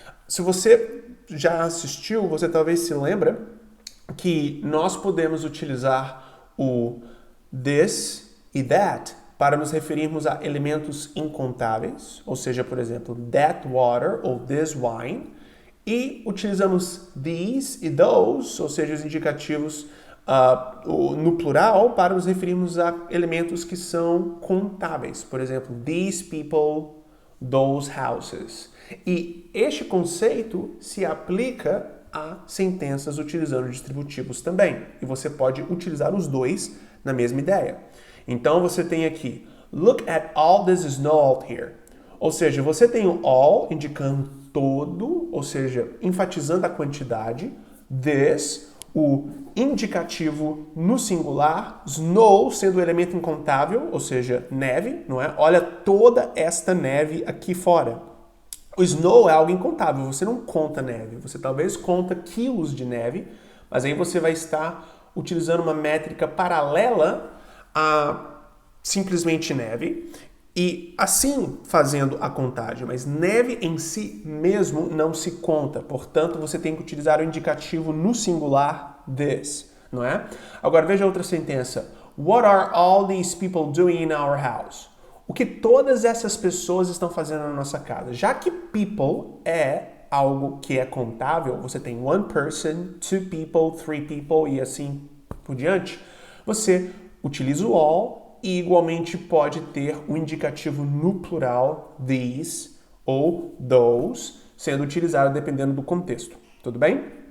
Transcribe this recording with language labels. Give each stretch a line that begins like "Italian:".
Portuguese: Se você já assistiu, você talvez se lembra que nós podemos utilizar o this e that para nos referirmos a elementos incontáveis, ou seja, por exemplo, that water ou this wine, e utilizamos these e those, ou seja, os indicativos no plural, para nos referirmos a elementos que são contáveis. Por exemplo, these people, those houses. E este conceito se aplica a sentenças utilizando distributivos também. E você pode utilizar os dois na mesma ideia. Então você tem aqui,
English: look at all this snow out here.
Portuguese: Ou seja, você tem o all indicando todo, ou seja, enfatizando a quantidade. This, o indicativo no singular, snow sendo o elemento incontável, ou seja, neve, não é? Olha toda esta neve aqui fora. O snow é algo incontável, você não conta neve, você talvez conta quilos de neve, mas aí você vai estar utilizando uma métrica paralela a simplesmente neve e assim fazendo a contagem, mas neve em si mesmo não se conta, portanto você tem que utilizar o indicativo no singular this, não é? Agora veja outra sentença.
English: What are all these people doing in our house?
Portuguese: O que todas essas pessoas estão fazendo na nossa casa? Já que people é algo que é contável, você tem
English: one person, two people, three people
Portuguese: e assim por diante, você utiliza o all e igualmente pode ter o indicativo no plural these ou those sendo utilizado dependendo do contexto. Tudo bem?